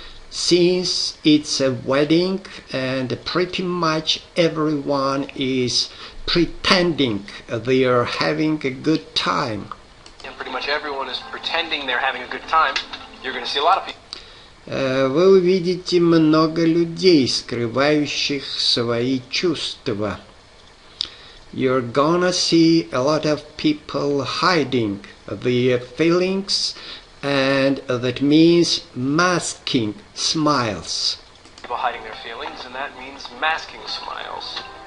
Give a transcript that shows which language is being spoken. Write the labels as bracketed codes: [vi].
[en] Since it's a wedding, and pretty much everyone is pretending they are having a good time. And pretty much everyone is pretending they're having a good time. You're going to see a lot of people. [ru] Вы увидите много людей, скрывающих свои чувства. [en] You're gonna see a lot of people hiding their feelings, and that means masking smiles. People hiding their feelings, and that means masking smiles.